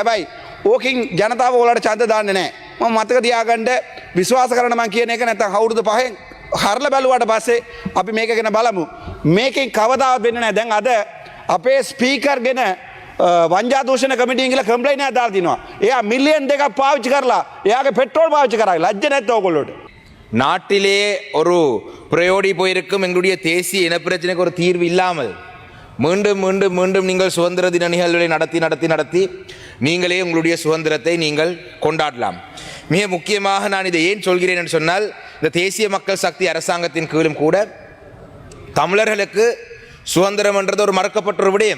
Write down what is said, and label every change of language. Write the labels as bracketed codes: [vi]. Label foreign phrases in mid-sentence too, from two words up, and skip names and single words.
[si] හැබැයි ඕකින් ජනතාව ඔයාලට ඡන්ද දාන්නේ නැහැ. මම මතක තියාගන්න, විශ්වාස කරන්න මම කියන එක නැත්නම් අවුරුදු 5න් හරලා බැලුවාට පස්සේ අපි මේක ගැන බලමු. මේකෙන් කවදාවත් වෙන්නේ නැහැ. දැන් අද අපේ ස්පීකර් ගැන වංජා දූෂණ කමිටියෙන් කියලා කම්ප්ලයින් එකක් දාලා තිනවා. එයා මිලියන් 2ක් පාවිච්චි කරලා එයාගේ පෙට්‍රෝල් පාවිච්චි කරා. ලැජ්ජ නැද්ද ඔයගොල්ලෝට? [ta] நாட்டிலே ஒரு பிரயோடி போயிருக்கும் எங்களுடைய தேசிய இனப்பிரச்சனைக்கு ஒரு தீர்வு இல்லாமல் மீண்டும் மீண்டும் மீண்டும் நீங்கள் சுதந்திர தின நிகழ்வுகளை நடத்தி நீங்களே உங்களுடைய சுதந்திரத்தை நீங்கள் கொண்டாடலாம். மிக முக்கியமாக நான் இதை ஏன் சொல்கிறேன் என்று சொன்னால், இந்த தேசிய மக்கள் சக்தி அரசாங்கத்தின் கீழும் கூட தமிழர்களுக்கு சுதந்திரம் என்றது ஒரு மறக்கப்பட்ட ஒரு விடயம்.